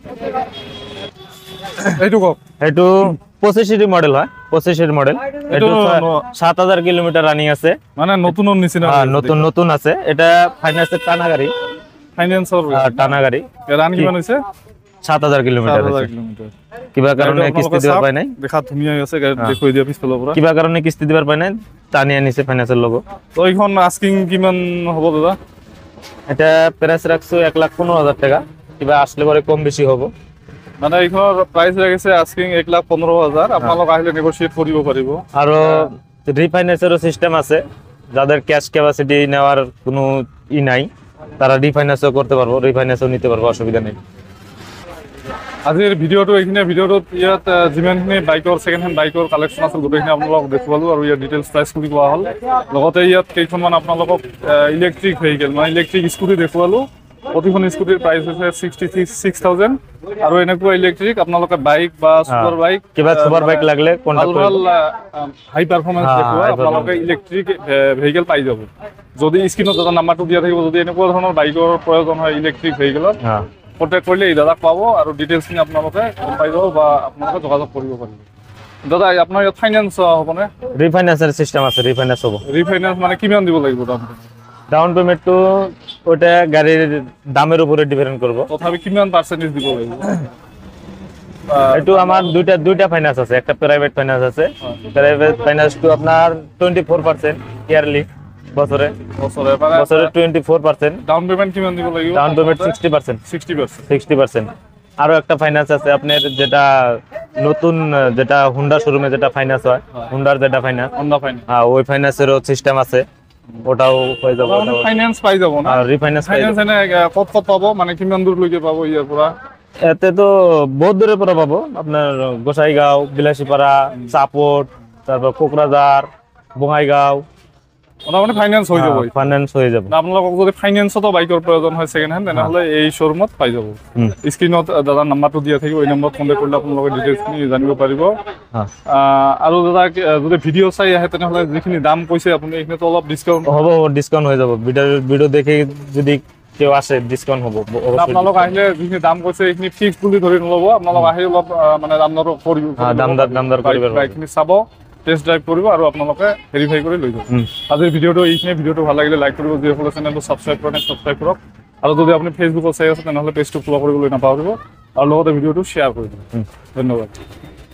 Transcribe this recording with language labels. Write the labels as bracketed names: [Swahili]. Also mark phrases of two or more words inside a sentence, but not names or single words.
[Bangla] এইটু 25 মডেল হয়, 25 মডেল। এটা 7,000 [English] kilometre running [Bangla] আছে। [Assamese] মানে নতুন নিচিনা? [Bangla] হ্যাঁ নতুন আছে। এটা ফাইন্যান্সের টানা গাড়ি। টানা গাড়ি। [Assamese] রান কিমান হইছে? 7,000 কিলোমিটার। কিবা কারণে কিস্তি দিবার পাই নাই। দেখা ধুনিয়া আছে, গাড়ি দেখই দিয়া পিছফালৰ পৰা। কিবা কারণে কিস্তি দিবার পাই নাই, টানি আনিছে ফাইন্যান্সের লোগো। তো এইখন আস্কিং কিমান হ'ব দাদা? [Bangla] এটা প্রাইস রাখছো 1,15,000 টাকা। কিবা আসলে পরে কম বেশি হবে। [Assamese] মানে এইখনৰ প্ৰাইচ লাগিছে আস্কিং 1,15,000 আপোনালোক আহিলে নেগোশিয়েট কৰিব পাৰিব [Bangla] আৰু রিফাইন্যান্সেরও সিস্টেম আছে, যাদের [English] cash capacity [Bangla] নেওয়ার কোনো নাই তারা রিফাইন্যান্সও করতে পারবো, রিফাইন্যান্সও নিতে পারবো, অসুবিধা নেই। [Assamese] আজিৰ ভিডিঅ'টো এইখিনি ভিডিঅ'টোত ইয়াত যিমানখিনি বাইকৰ [English] second hand [Assamese] বাইকৰ কালেকশ্যন আছিল গোটেইখিনি আপোনালোকক দেখুৱালোঁ আৰু ইয়াত [English] details price [Assamese] কৰি কোৱা হ'ল। লগতে ইয়াত কেইখনমান আপোনালোকক [English] electric vehicle [Assamese] মানে [English] electric scooty [Assamese] দেখুৱালোঁ। প্ৰতিখন স্কুটিৰ প্ৰাইচ হৈছে 66,000 আৰু এনেকুৱা ইলেক্ট্ৰিক আপোনালোকে বাইক বা [English] super bike [Bangla] কিবা [English] super bike [Bangla] লাগলে [Assamese] ভাল কন্টাক্ট ভাল [English] high performance [Assamese] দেখুওৱা high আপোনালোকে [English] electric vehicle [Assamese] পাই যাব। যদি স্ক্ৰীণত দাদা নাম্বাৰটো দিয়া থাকিব, যদি এনেকুৱা ধৰণৰ বাইকৰ প্ৰয়োজন হয় [English] electric vehicle [Bangla] হ্যাঁ [Assamese] কণ্টেক্ট কৰিলে এই দাদাক পাব আৰু ডিটেইলছখিনি আপোনালোকে গম পাই যাব বা আপোনালোকে যোগাযোগ কৰিব পাৰিব। দাদা আপোনাৰ ইয়াত ফাইনেন্স হ'বনে? [Bangla] রিফাইন্যান্সের সিস্টেম আছে, রিফাইন্যান্স হবো। [Assamese] রিফাইন্যান্স মানে কিমান দিব লাগিব দামটো? [English] down payment [Bangla] ওটা গাড়ির দামের উপরে ডিপেন্ড করব। [Assamese] তথাপি কিমান পার্সেন্টেজ দিব লাগিব? [Bangla] একটু আমার দুইটা ফাইন্যান্স আছে, একটা [English] private finance [Bangla] আছে। [English] private finance [Bangla] আপনার 24% ইয়ারলি, বছরে বছরে মানে বছরে 24%। [English] down payment [Assamese] কিমান দিব লাগিব? [English] down payment [Bangla] 60%। 60%। আরো একটা ফাইন্যান্স আছে আপনার, যেটা নতুন যেটা হুন্ডা শোরুমে যেটা ফাইন্যান্স হয়, হুন্ডার যেটা ফাইন্যান্স, হোন্ডা ফাইন্যান্স, হ্যাঁ ওই ফাইন্যান্সেরও সিস্টেম আছে, ওটাও হয়ে যাবে। [Assamese] ফাইন্যান্স পাই যাব না? [Bangla] আর রিফাইন্যান্স [Assamese] ফাইন্যান্স এনে কত কত পাবো, মানে কিমান দূরলৈকে পাবো ইয়াৰ পৰা? [Bangla] এতে তো বহুত দূরের পরে পাবো, আপনার গোসাইগাঁও, বিলাসীপাড়া, চাপট, তারপর কোকরাঝার, বঙাইগাঁও, [Assamese] মোটামুটি ফাইন্যান্স হৈ যাব। [Bangla] ফাইন্যান্স হয়ে যাবে। [Assamese] আপোনালোকক যদি ফাইন্যান্সতো বাইকৰ প্ৰয়োজন হয় [English] second hand, [Assamese] তেনেহ'লে এই শ্ব'ৰুমত পাই যাব। স্ক্ৰীণত দাদাৰ নাম্বাৰটো দিয়া থাকিব, এই নম্বৰত কণ্টেক্ট কৰিলে আপোনালোকে ডিটেইলছখিনি জানিব পাৰিব। [Bangla] হ্যাঁ [Assamese] আৰু দাদা যদি ভিডিঅ' চাই আহে তেনেহ'লে যিখিনি দাম কৈছে আপুনি এইখিনিতো অলপ ডিছকাউণ্ট [Bangla] হব, ডিসকাউন্ট হয়ে যাবে। ভিডিও দেখে যদি কেউ আসে ডিসকাউন্ট হবো অবশ্যই। [Assamese] আপোনালোক আহিলে যিখিনি দাম কৈছে এইখিনি ফিক্স বুলি ধৰি নল'ব, আপোনালোক আহি অলপ মানে দাম দৰ কৰিব, [Bangla] হ্যাঁ দামদার করে [Assamese] বাইকখিনি চাব, [English] test drive [Assamese] কৰিব আৰু আপোনালোকে ভেৰিফাই কৰি লৈ যাব। আজিৰ ভিডিঅ'টো এইখিনি, ভিডিঅ'টো ভাল লাগিলে লাইক কৰিব, যিসকলে চেনেলটো ছাবস্ক্ৰাইব কৰা নাই ছাবস্ক্ৰাইব কৰক, আৰু যদি আপুনি ফেচবুকত চাই আছে তেনেহ'লে পেজটো ফ'ল' কৰিবলৈ নাপাহৰিব আৰু লগতে ভিডিঅ'টো শ্বেয়াৰ কৰিব। ধন্যবাদ।